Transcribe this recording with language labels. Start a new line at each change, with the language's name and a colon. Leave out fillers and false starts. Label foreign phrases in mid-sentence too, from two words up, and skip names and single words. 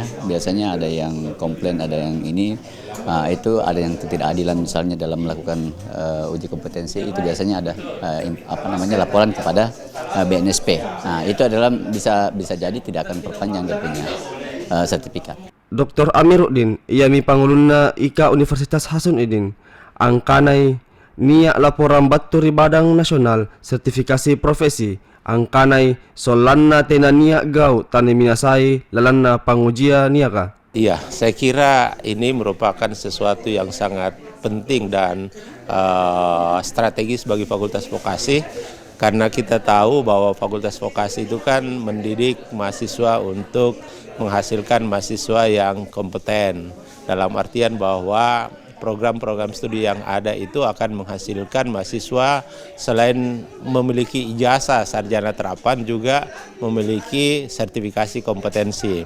Indonesian: Biasanya ada yang komplain, ada yang ini. Itu ada yang ketidakadilan misalnya dalam melakukan uji kompetensi, itu biasanya ada laporan kepada BNSP. Nah, itu adalah bisa jadi tidak akan perpanjang dia punya sertifikat.
Makasar: Dr. Amiruddin, yami pangulunna Ika Universitas Hasanuddin, angkanai niak laporan baturi Badang Nasional sertifikasi profesi, angkanai solanna tena niak gau tane minasai lalanna pangujia niaka.
Indonesian: Iya, saya kira ini merupakan sesuatu yang sangat penting dan strategis bagi Fakultas Vokasi, karena kita tahu bahwa Fakultas Vokasi itu kan mendidik mahasiswa untuk menghasilkan mahasiswa yang kompeten, dalam artian bahwa program-program studi yang ada itu akan menghasilkan mahasiswa selain memiliki ijazah sarjana terapan juga memiliki sertifikasi kompetensi.